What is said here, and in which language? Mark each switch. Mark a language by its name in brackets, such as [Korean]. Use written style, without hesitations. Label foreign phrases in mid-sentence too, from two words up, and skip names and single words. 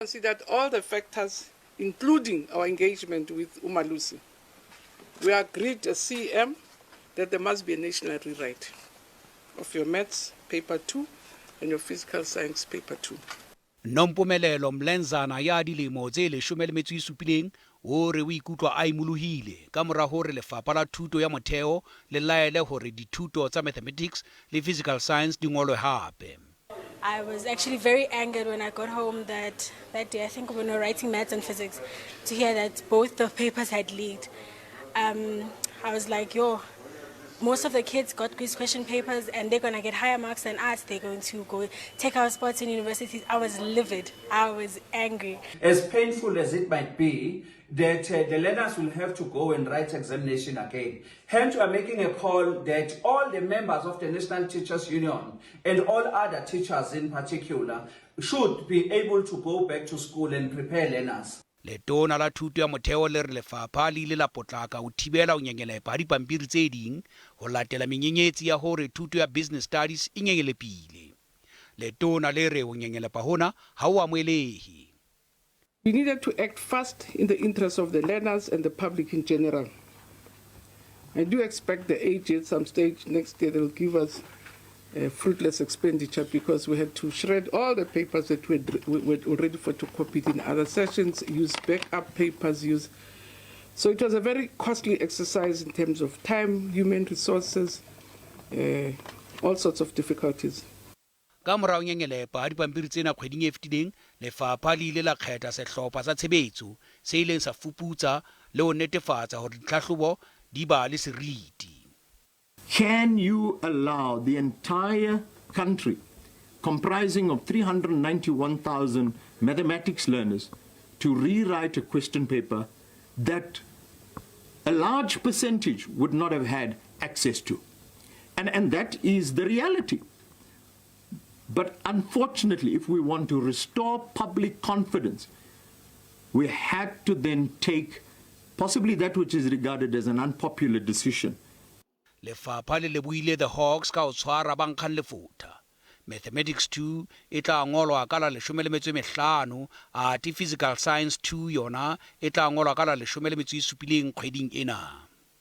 [English] Considered all the factors, including our engagement with Umalusi. We agreed as CM that there must be a national rewrite of your maths paper 2 and your physical science paper 2. [Southern Sotho] Nompumelelo mlenzana ya dilemo tse 17 hore o ikutlwa a imollohile kamora hore Lefapha la Thuto ya Motheo le laele hore dithuto tsa mathematics le [English] physical science [Southern Sotho] di ngolwe hape. [English] I was actually very angered when I got home that day, I think when we were writing maths and physics, to hear that both the papers had leaked. I was like, yo, most of the kids got quiz question papers and they're going to get higher marks than us. They're going to go take our spots in universities. I was livid. I was angry. As painful as it might be, that the learners will have to go and write examination again. Hence, we are making a call that all the members of the National Teachers Union and all other teachers in particular should be able to go back to school and prepare learners. [Southern Sotho] Letona la Thuto ya Motheo le re lefapha le ile la potlaka ho thibela ho nyenyelepa dipampiri tse ding ho latela menyenyetsi ya hore thuto ya [English] business studies [Southern Sotho] e nyenyelepile. Letona le re ho nyenyelepa hona ha o amoelehe. [English] We needed to act fast in the interest of the learners and the public in general. I do expect the AG at some stage next year they will give us fruitless expenditure because we had to shred all the papers that were already photocopied in other sessions, use backup papers, So it was a very costly exercise in terms of time, human resources, all sorts of difficulties. [Southern Sotho] Kamora o nyenyelepa dipampiri tsena kgweding e fetileng lefapha le ile la kgetha sehlopha sa tshebetso se ileng sa fuputsa le ho netefatsa hore ditlhahlobo di ba le seriti. [English] Can you allow the entire country, comprising of 391,000 mathematics learners, to rewrite a question paper that a large percentage would not have had access to? And that is the reality. But unfortunately, if we want to restore public confidence, we had to then take possibly that which is regarded as an unpopular decision. [Southern Sotho] Lefapha le lebohile the Hawks ka ho tshwara ba nkgang lefuta. Mathematics 2 e tla ngolwa ka la 15 ati physical science 2 yona e tla ngolwa ka la 17 kgweding ena.